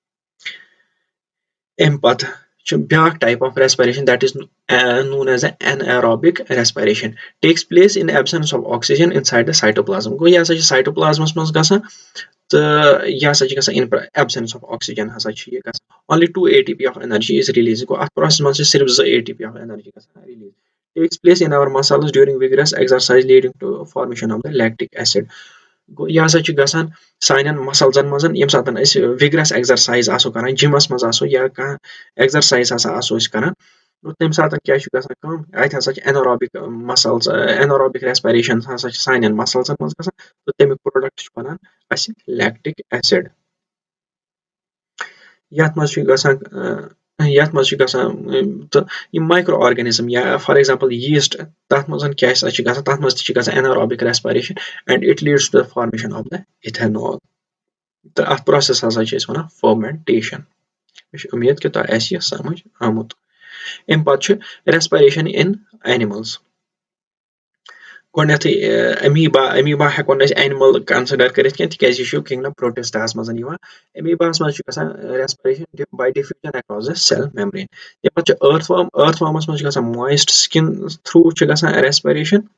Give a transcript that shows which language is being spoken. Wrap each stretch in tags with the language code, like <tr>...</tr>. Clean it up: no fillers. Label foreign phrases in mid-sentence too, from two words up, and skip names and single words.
<ks>اَمہِ پَتہٕ چھُ بیاکھ</ks> <en>type of respiration that is known as anaerobic respiration takes place in absence of oxygen inside the cytoplasm</en> <ks>گوٚو یہِ ہسا چھِ سایٹوپلازمَس منٛز گژھان تہٕ یہِ ہسا چھِ گژھان</ks> <en>in absence of oxygen</en> <ks>ہسا چھِ یہِ گژھان</ks> <en>only 2 ATP of energy is released</en> <ks>گوٚو اَتھ پروسیس منٛز چھِ صرف 2</ks> <en>ATP of energy</en> <ks>گژھان</ks> <en>release takes place in our muscles during vigorous exercise leading to formation of the lactic acid</en> <ks>گوٚو یہِ ہسا چھِ گژھان سانٮ۪ن مسلزن منٛز ییٚمہِ ساتہٕ أسۍ</ks> <en>vigorous exercise</en> <ks>آسو کران جِمس منٛز آسو یا کانٛہہ ایٚگزرسایز ہسا آسو أسۍ کران تَمہِ ساتہٕ کیاہ چھُ گژھان کٲم اَتہِ ہسا چھِ</ks> <en>anaerobic muscles anaerobic respiration</en> <ks>ہسا چھِ سانٮ۪ن مسلزن منٛز گژھان تہٕ تَمیُک پروڈکٹ چھُ بنان اَسہِ</ks> <en>lactic acid</en> <ks>یتھ منٛز چھُ گژھان تہٕ یِم</ks> <en>micro organism</en> <ks>یا</ks> <en>for example yeast</en> <ks>تتھ منٛز کیاہ ہسا چھِ گژھان تتھ منٛز تہِ چھِ گژھان</ks> <en>anaerobic respiration and it leads to the formation of the ethanol</en> <ks>تہٕ اتھ پروسیس ہسا چھِ أسۍ وَنان فرمنٹیشن مےٚ چھِ اُمید کہِ تۄہہِ آسہِ یہِ سمجھ آمُت اَمہِ پتہٕ چھُ</ks> <en>respiration in animals</en> <ks>گۄڈنیٚتھٕے امیٖبا ہٮ۪کو نہٕ أسۍ اینِمل کنسِڈر کٔرِتھ کینٛہہ تِکیازِ یہِ چھُ کنگڈم پروٹِسٹاہس منٛز یِوان امیٖباہس منٛز چھُ گژھان</ks> <en>respiration by diffusion across the cell membrane</en> <ks>تَمہِ پتہٕ چھُ</ks> <en>earth worms</en> <ks>منٛز چھُ گژھان</ks> <en>moist skin through</en> <ks>چھُ گژھان ریسپریشن</ks>